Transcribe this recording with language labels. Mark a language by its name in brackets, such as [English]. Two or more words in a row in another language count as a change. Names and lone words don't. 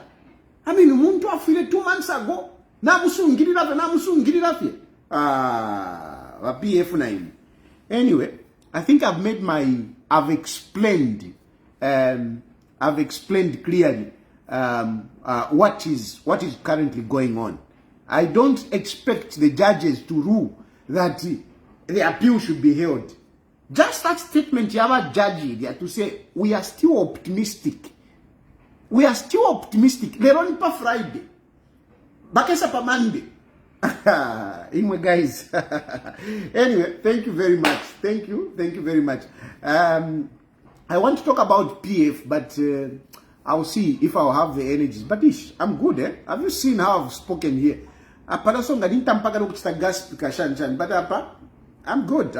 [English] I mean, [Bemba] muntu afile [English] 2 months ago. Anyway, I think I've explained clearly what is currently going on. I don't expect the judges to rule that the appeal should be held. Just that statement you have a judge there to say we are still optimistic. We are still optimistic. They're on [Bemba] pa Friday. Bakesa pa Monday. [English] Anyway, guys. Anyway, thank you very much. Thank you very much. I want to talk about PF, but I'll see if I'll have the energies. But I'm good, eh? Have you seen how I've spoken here? But I'm good. I'm feeling good.